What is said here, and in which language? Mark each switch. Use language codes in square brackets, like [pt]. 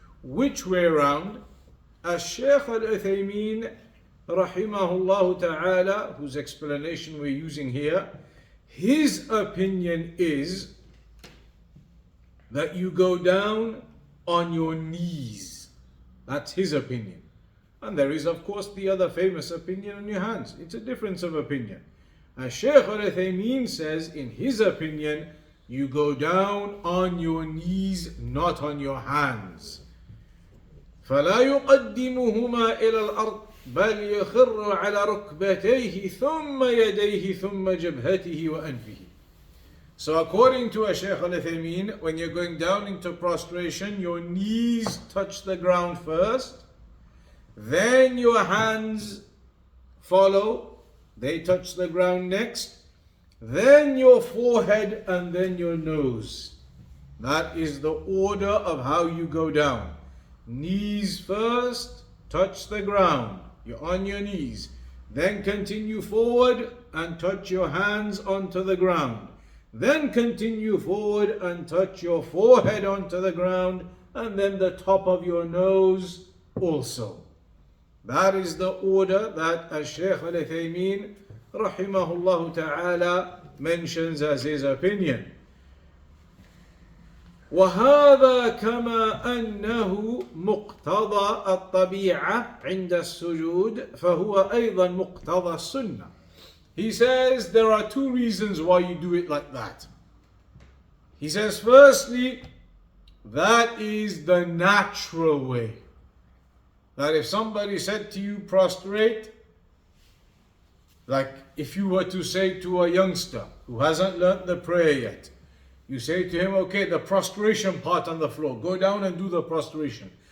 [en] Which way around? Sheikh Uthaymeen rahimahullah ta'ala, whose explanation we're using here, his opinion is that you go down on your knees. That's his opinion. And there is, of course, the other famous opinion on your hands. It's a difference of opinion. Sheikh Uthaymeen says, in his opinion, you go down on your knees, not on your hands. [ar] فلا يقدمهما إلى الأرض بل يخر على ركبتيه ثم يديه ثم جبهته وأنفه. [en] So according to Sheikh Uthaymeen, when you're going down into prostration, your knees touch the ground first, then your hands follow, they touch the ground next, then your forehead, and then your nose. That is the order of how you go down. Knees first, touch the ground, you're on your knees, then continue forward and touch your hands onto the ground, then continue forward and touch your forehead onto the ground, and then the top of your nose also. That is the order that Sheikh Uthaymeen rahimahullah ta'ala mentions as his opinion. [ar] وهذا كما أنه مقتضى الطبيعة عند السجود فهو أيضا مقتضى السنة. [en] He says there are two reasons why you do it like that. He says, firstly, that is the natural way. That if somebody said to you, prostrate, like if you were to say to a youngster who hasn't learnt the prayer yet, you say to him, okay, the prostration part on the floor, go down and do the prostration.